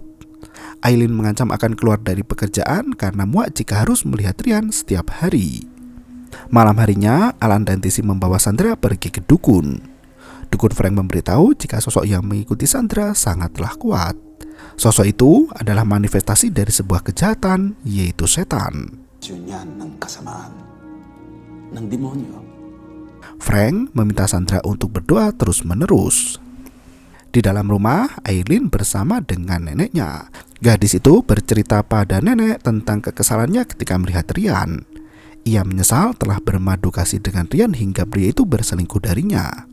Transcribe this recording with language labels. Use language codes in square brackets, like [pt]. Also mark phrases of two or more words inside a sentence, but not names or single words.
[id] Aileen mengancam akan keluar dari pekerjaan karena muak jika harus melihat Rian setiap hari. Malam harinya, Alan dan Tisi membawa Sandra pergi ke dukun. Dukun Frank memberitahu jika sosok yang mengikuti Sandra sangatlah kuat. Sosok itu adalah manifestasi dari sebuah kejahatan, yaitu setan. [tl] ng kasamaan ng demonyo. [id] Frank meminta Sandra untuk berdoa terus-menerus. Di dalam rumah, Aileen bersama dengan neneknya. Gadis itu bercerita pada nenek tentang kekesalannya ketika melihat Rian. Ia menyesal telah bermadu kasih dengan Rian hingga pria itu berselingkuh darinya.